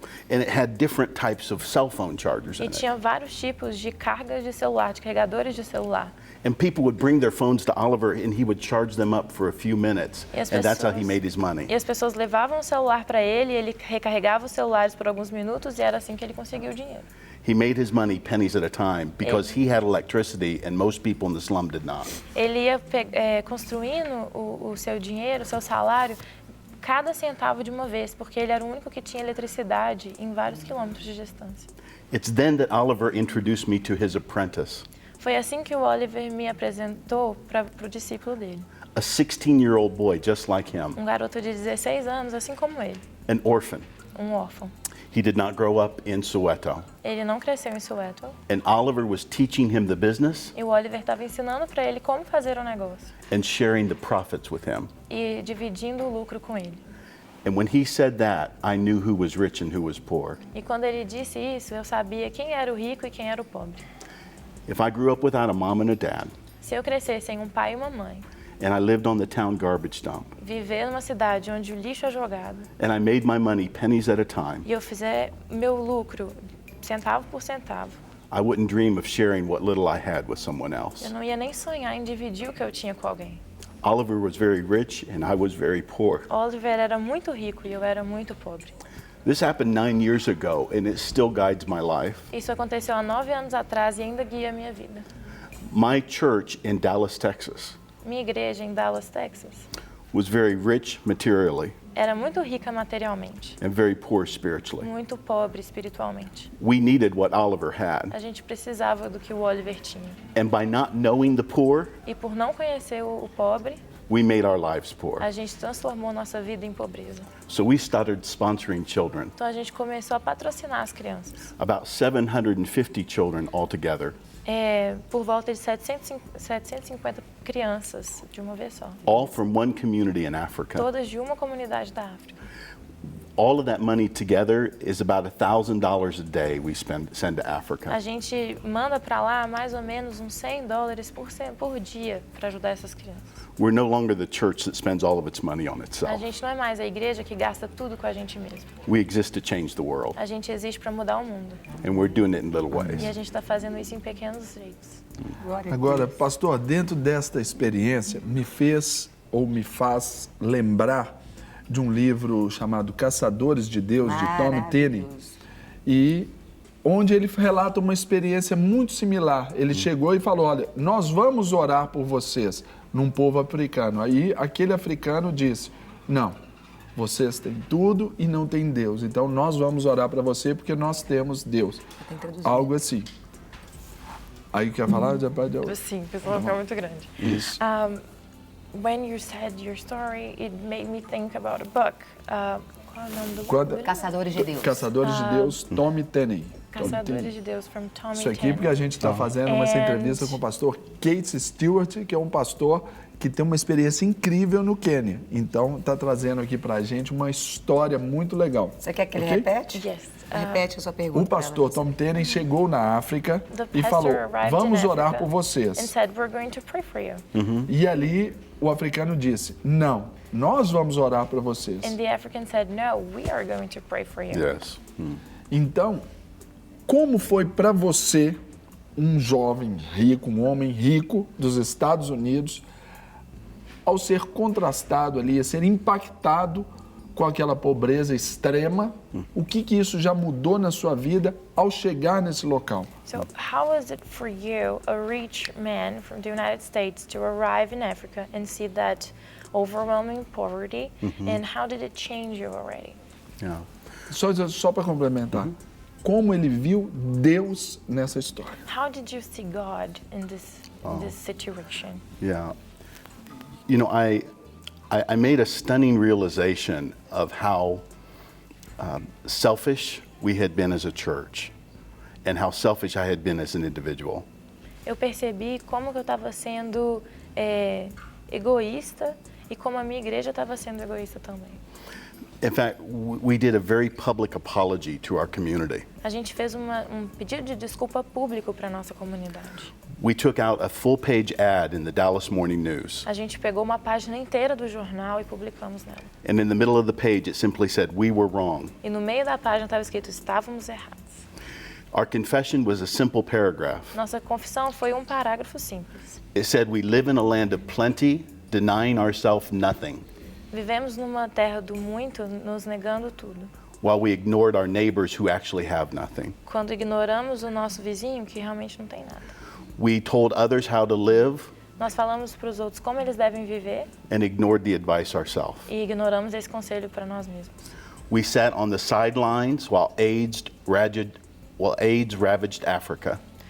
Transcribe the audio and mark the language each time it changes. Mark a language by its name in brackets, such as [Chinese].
[English] And it had different types of cell phone chargers [Portuguese] E [English] in it. [Portuguese] tinha vários tipos de cargas de celular, de carregadores de celular. [English] And people would bring their phones to Oliver and he would charge them up for a few minutes. And that's how he made his money. [Portuguese] E as pessoas levavam o celular para ele, ele recarregava os celulares por alguns minutos e era assim que ele conseguia o dinheiro. [English] He made his money pennies at a time because he had electricity and most people in the slum did not. [Portuguese] Ele ia construindo o seu dinheiro, o seu salário, cada centavo de uma vez, porque ele era o único que tinha eletricidade em vários quilômetros de distância. [English] It's then that Oliver introduced me to his apprentice, [Portuguese] Foi assim que o Oliver me apresentou para o discípulo dele. [English] a 16-year-old boy just like him, [Portuguese] Garoto de 16 anos, assim como ele, [English] an orphan. [Portuguese] órfão. [English] He did not grow up in Soweto. [Portuguese] Ele não cresceu em Soweto. [English] And Oliver was teaching him the business [Portuguese] E o Oliver estava ensinando para ele como fazer o negócio [English] and sharing the profits with him. [Portuguese] e dividindo o lucro com ele. [English] And when he said that, I knew who was rich and who was poor. [Portuguese] E quando ele disse isso, eu sabia quem era o rico e quem era o pobre. [English] If I grew up without a mom and a dad, [Portuguese] Se eu crescesse sem um pai e uma mãe, [English] and I lived on the town garbage dump, [Portuguese] viver numa cidade onde o lixo é jogado [English] and I made my money pennies at a time, [Portuguese] e eu fizer meu lucro centavo por centavo, [English] I wouldn't dream of sharing what little I had with someone else. [Portuguese] eu não ia nem sonhar em dividir o que eu tinha com alguém. [English] Oliver was very rich and I was very poor. [Portuguese] Oliver era muito rico e eu era muito pobre. [English] This happened 9 years ago and it still guides my life. [Portuguese] Isso aconteceu há 9 anos atrás e ainda guia a minha vida. [English] My church in Dallas, Texas [Portuguese] Minha igreja em Dallas, Texas, [English] was very rich materially [Portuguese] era muito rica materialmente, [English] and very poor spiritually. [Portuguese] muito pobre espiritualmente. [English] We needed what Oliver had. [Portuguese] A gente precisava do que o Oliver tinha. [English] And by not knowing the poor, [Portuguese] E por não conhecer o pobre, [English] we made our lives poor. [Portuguese] a gente transformou nossa vida em pobreza. [English] So we started sponsoring children, [Portuguese] Então a gente começou a patrocinar as crianças. [English] about 750 children altogether, [Portuguese] Por volta de 750 crianças de uma vez só. [English] all from one community in Africa. [Portuguese] Todas de uma comunidade da África. [English] All of that money together is about $1,000 a day we send to Africa. [Portuguese] A gente manda para lá mais ou menos uns $100 por dia para ajudar essas crianças. [English] We're no longer the church that spends all of its money on [Portuguese] A [English] itself. [Portuguese] gente não é mais a igreja que gasta tudo com a gente mesmo. [English] We exist to change the world, [Portuguese] A gente existe para mudar o mundo. [English] and we're doing it in little [Portuguese] E a [English] ways. [Portuguese] gente está fazendo isso em pequenos jeitos. Agora, pastor, dentro desta experiência, me faz lembrar de um livro chamado Caçadores de Deus, de Tom Tenney, e onde ele relata uma experiência muito similar. Ele chegou e falou, olha, nós vamos orar por vocês num povo africano. Aí aquele africano disse, não, vocês têm tudo e não têm Deus, então nós vamos orar para você porque nós temos Deus. Algo assim. Aí quer falar? Sim, o pessoal fica muito grande. Isso. [English] When you said your story, it made me think about a book. [Portuguese] Qual é o nome do livro? Caçadores de Deus. Caçadores de Deus, Tom Tenney. [English] Caçadores de Deus, from Tommy [Portuguese] Isso aqui porque a gente está fazendo essa entrevista com o pastor Keith Stewart, que é um pastor que tem uma experiência incrível no Quênia. Então, está trazendo aqui para a gente uma história muito legal. Você quer que ele Ok? repete? [English] Yes. [Portuguese] Repete a sua pergunta. O pastor Tom Tenney chegou na África e falou, vamos orar por [English] And [Portuguese] vocês. [English] said, we're going to pray for you. [Portuguese] E ali o africano disse, não, nós vamos orar para vocês. [English] And the African said, no, we are going to pray for you. Yes. [Portuguese] Então, como foi para você, um jovem rico, um homem rico dos Estados Unidos, ao ser contrastado ali, a ser impactado com aquela pobreza extrema, o que isso já mudou na sua vida ao chegar nesse local? [English] So how was it for you, a rich man from the United States, to arrive in Africa and see that overwhelming poverty? And how did it change you already? Yeah. [Portuguese] Só para complementar, como ele viu Deus nessa história? [English] How did you see God in this situation? Yeah. You know, I made a stunning realization of how selfish we had been as a church and how selfish I had been as an individual. [Portuguese] Eu percebi como que eu estava sendo egoísta e como a minha igreja estava sendo egoísta também. [English] In fact, we did a very public apology to our community. [Portuguese] A gente fez um pedido de desculpa público para nossa comunidade. [English] We took out a full-page ad in the Dallas Morning News. [Portuguese] A gente pegou uma página inteira do jornal e publicamos nela. [English] And in the middle of the page, it simply said, "We were wrong." [Portuguese] E no meio da página estava escrito, estávamos errados. [English] Our confession was a simple paragraph. [Portuguese] Nossa confissão foi um parágrafo simples. [English] It said, "We live in a land of plenty, denying ourselves nothing, [Portuguese] Vivemos numa terra do muito, nos negando tudo. [English] while we ignored our neighbors who actually have nothing. [Portuguese] Quando ignoramos o nosso vizinho, que realmente não tem nada. [English] We told others how to live [Portuguese] Nós falamos para os outros como eles devem viver [English] and ignored the advice ourselves. [Portuguese] e ignoramos esse conselho para nós mesmos. [English] We sat on the sidelines while AIDS ravaged Africa.